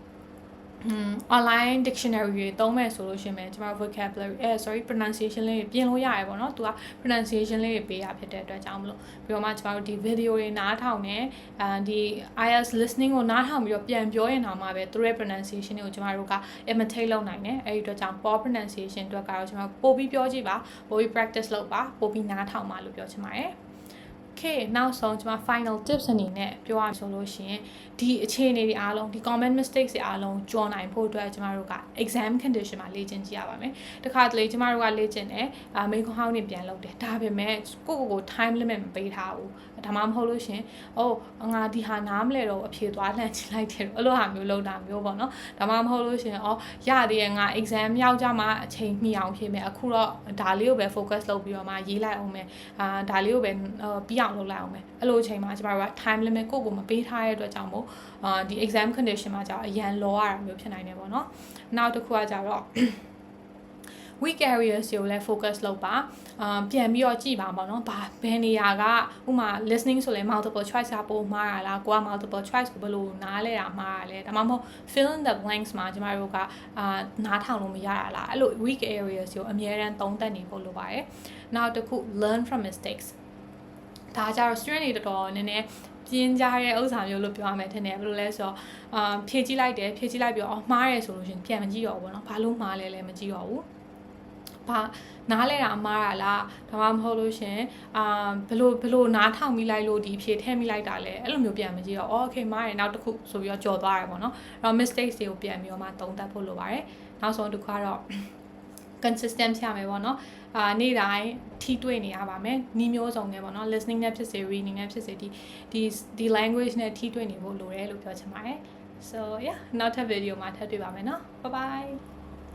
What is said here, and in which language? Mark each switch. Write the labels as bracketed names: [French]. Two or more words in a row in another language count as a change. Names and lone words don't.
[English] online dictionary [Burmese] တွေသုံးမယ်ဆိုလို့ရှိရင်ကျွန်တော် [English] vocabulary pronunciation [Burmese] လေးပြင်လို့ရတယ်ပေါ့နော်သူက pronunciation လေးပေးရဖြစ်တဲ့အတွက်ကြောင့်မလို့ပြီးတော့မှကျွန်တော်တို့ဒီ video တွေနားထောင်နေဒီ [English] IELTS listening [Burmese] ကိုနားထောင်ပြီးတော့ပြန်ပြောရင်တော့မှပဲသူရဲ့ pronunciation တွေကိုကျွန်တော်တို့က imitate လုပ်နိုင်တယ်အဲဒီ အတွက်ကြောင့် [English] poor pronunciation [Burmese] အတွက်ကတော့ကျွန်တော်ပို့ပြီးပြောကြည့်ပါပို့ပြီး practice လုပ်ပါပို့ပြီးနားထောင်ပါလို့ပြောချင်ပါတယ်Okay နောက်ဆုံးကျွန်မ [English] final tips [Burmese] အနေနဲ့ပြောရဆိုလို့ရှိရင်ဒီအခြေအနေတွေအားလုံးဒီ [English] common mistakes [Burmese] တွေအားလုံးကျော်နိုင်ဖို့အတွက်ကျွန်တော်တို့က [English] exam condition [Burmese] မှာလေ့ကျင့်ကြည့်ရပါမယ်တခါတလေကျွန်တော်တို့ကလေ့ကျင့်တယ်မိခွန်းဟောင်းတွေပြန်လုပ်တယ်ဒါ ပေမဲ့ကို [English] time limit [Burmese] မပေးထားဘူးဒါမှမဟုတ်လို့ရှင်ငါဒီဟာနားမလဲတော့အဖြေသွားလှမ်းချလိုက်တယ်အဲ့လိုဟာမျိုးလုပ်တာမျိုးပေါ့နော်ဒါမှမဟုတ်လို့ရှင်ရသေးရဲ့ငါ exam ရောက်ကြမှာအချိန်မီအောင်ဖြေမယ်အခုတော့ဒါလေးကိုပဲ focus လုပ်ပြီးတော့မှရေးလိုက်အောင်မယ်ဒါလေးကိုပဲပြီးအောင်လုပ်လိုက်အောင်မယ်အဲ့လိုအချိန်မှာကျမတို့က [English] time limit [Burmese] ကိုမပေးထားတဲ့အတွက်ကြောင့်မို့ဒီ [English] exam condition [Burmese] မှာကျတော့အရန်လောရတာမျိုးဖြစ်နိုင်တယ်ပေါ့နော်နောက်တစ်ခုကကျတော့ [English] weak areas [Burmese] ကိုလည်း focus လုပ်ပါပြန်ပြီးတော့ကြည့်ပါပေါ့နော်ဘယ်နေရာကဥမာ listening ဆိုလဲ [English] multiple choice [Burmese] ကပိုမှားတာလားကိုက [English] multiple choice [Burmese] ကိုဘယ်လိုနားလဲတာမှားတာလဲဒါမှမဟုတ် [English] fill in the blanks [Burmese] မှာကျမတို့က နားထောင်လို့မရတာလားအဲ့လို [English] weak areas [Burmese] ကိုအများအားသုံးသပ်နေဖို့လိုပါတယ်နောက်တစ်ခု [English] learn from mistakes [Burmese] ဒါကြတော့ student တွေတော်တော်နည်းနည်းပြင်းကြတဲ့ဥစ္စာမျိုးလို့ပြောရမယ်ထင်တယ်ဘယ်လိုလဲဆို တော့ဖြည့်ကြည့်လိုက်တယ်ဖြည့်ကြည့်လိုက်ပြီးတော့မှားရဲဆိုလို့ရှင်ပြန်မကြည့်တော့ဘူးเนาะဘာလို့မှားလဲလည်းမကြည့်တော့ဘူးဘာနားလဲတာမှား တာလားဒါမှမဟုတ်လို့ရှင်ဘလို့နားထောင်မိလိုက်လို့ဒီဖြည့်ထည့်မိလိုက်တာလဲအဲ့လိုမျိုးပြန်မကြည့်တော့ okay မှားတယ်နောက်တစ်ခုဆိုပြီးတော့ကြော်သွားတယ်ပေါ့နော်အဲ့တော့ mistakes တွေကိုပြန်ပြီးတော့မှသုံးသပ်ဖို့လိုပါတယ်နောက်ဆုံးတစ်ခါတော့ consistent ဖြစ်ရမယ်ပေါ့နော်နေ့တိုင်းထိတွေ့နေရပါမယ်နီးမျိုးစုံနဲ့ပေါ့နော် listening နဲ့ဖြစ်စေ reading နဲ့ဖြစ်စေဒီ language နဲ့ထိတွေ့နေဖို့လိုတယ်လို့ပြောချင်ပါတယ် [English] so yeah [Burmese] နောက်ထပ် video မှာထပ်တွေ့ပါမယ်နော် [English] bye bye